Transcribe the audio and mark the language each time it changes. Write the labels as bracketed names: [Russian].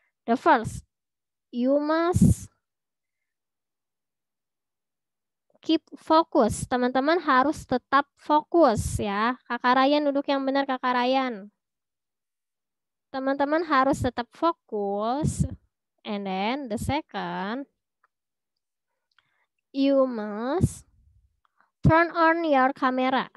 [English] The first, you must keep fokus. [Indonesian] Teman-teman harus tetap fokus ya. Kakak Ryan duduk yang benar, Kakak Ryan. Teman-teman harus tetap fokus. [English] And then the second, you must turn on your camera.